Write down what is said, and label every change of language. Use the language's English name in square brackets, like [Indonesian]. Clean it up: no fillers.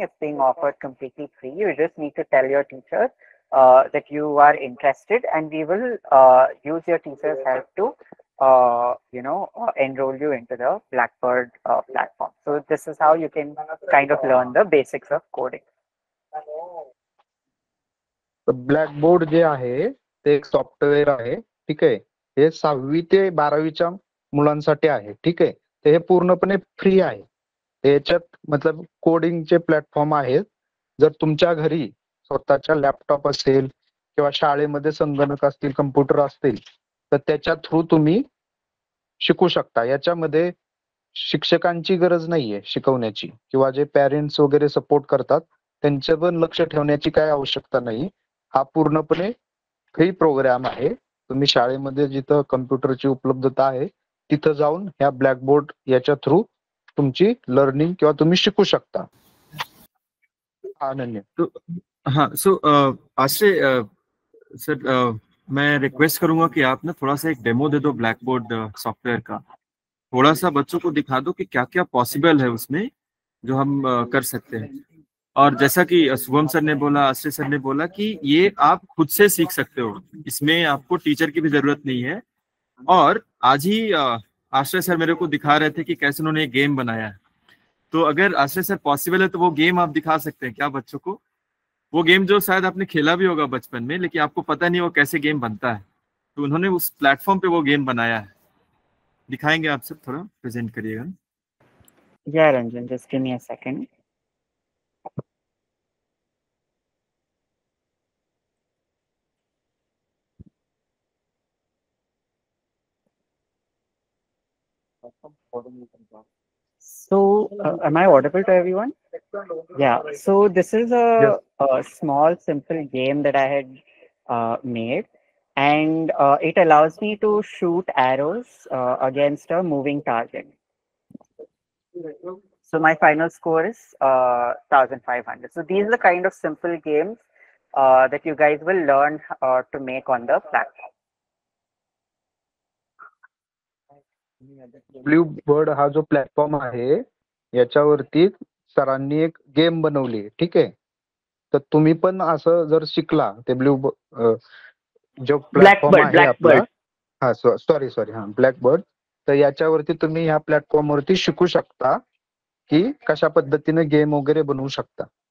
[English] It's being offered completely free. You just need to tell your teacher that you are interested, and we will use your teacher's help to enroll you into the Blackbird platform. So this is how you can kind of learn the basics of coding. [Marathi] Blackboard जे आहे ते एक software आहे, ठीक आहे. हे 6वी ते 12वीच्या मुलांसाठी आहे, ठीक आहे. ते हे पूर्णपणे फ्री आहे. याच्यात मतलब कोडिंगचे प्लॅटफॉर्म आहेत. जर तुमच्या घरी स्वतःच्या लॅपटॉप असेल किंवा शाळेमध्ये संगणक असतील, कम्प्युटर असतील, तर त्याच्या थ्रू तुम्ही शिकू शकता. याच्यामध्ये शिक्षकांची गरज नाहीये शिकवण्याची, किंवा जे पेरेंट्स वगैरे सपोर्ट करतात त्यांचं पण लक्ष ठेवण्याची काय आवश्यकता नाही. हा पूर्णपणे फ्री प्रोग्राम आहे. तुम्ही शाळेमध्ये जिथं कम्प्युटरची उपलब्धता आहे तिथं जाऊन ह्या ब्लॅकबोर्ड याच्या थ्रू तुमची लर्निंग किंवा तुम्ही शिकू शकता. अनन्य. [Hindi] हाँ, सो आश्रय सर, मैं रिक्वेस्ट करूंगा कि आप ना थोड़ा सा एक डेमो दे दो ब्लैकबोर्ड सॉफ्टवेयर का. थोड़ा सा बच्चों को दिखा दो कि क्या क्या पॉसिबल है उसमें, जो हम कर सकते हैं। और जैसा कि शुभम सर ने बोला, आश्रय सर ने बोला कि ये आप खुद से सीख सकते हो, इसमें आपको टीचर की भी जरूरत नहीं है। और आज ही आश्रय सर मेरे को दिखा रहे थे कि कैसे उन्होंने एक गेम बनाया है। तो अगर आश्रय सर पॉसिबल है तो वो गेम आप दिखा सकते हैं क्या बच्चों को? वो गेम जो शायद आपने खेला भी होगा बचपन में, लेकिन आपको पता नहीं वो कैसे गेम बनता है, तो उन्होंने उस प्लेटफॉर्म पे वो गेम बनाया है। दिखाएंगे आप सब, थोड़ा प्रेजेंट करिएगा। [English] Yeah, Ranjan, just give me a second. So, am I audible to everyone? Yeah. So this is Yes. a small, simple game that I had made, and it allows me to shoot arrows against a moving target. So my final score is 1,500. So these are the kind of simple games that you guys will learn to make on the platform. [Marathi] Blue bird हा जो platform आहे याच्यावरती सरांनी एक game बनवली, ठीक आहे. तर तुम्ही पण असं जर शिकला ते जो प्लॅटफॉर्म आहे आपला, हा सॉरी हा ब्लॅकबर्ड, तर याच्यावरती तुम्ही ह्या प्लॅटफॉर्म वरती शिकू शकता की कशा पद्धतीने गेम वगैरे बनवू शकता.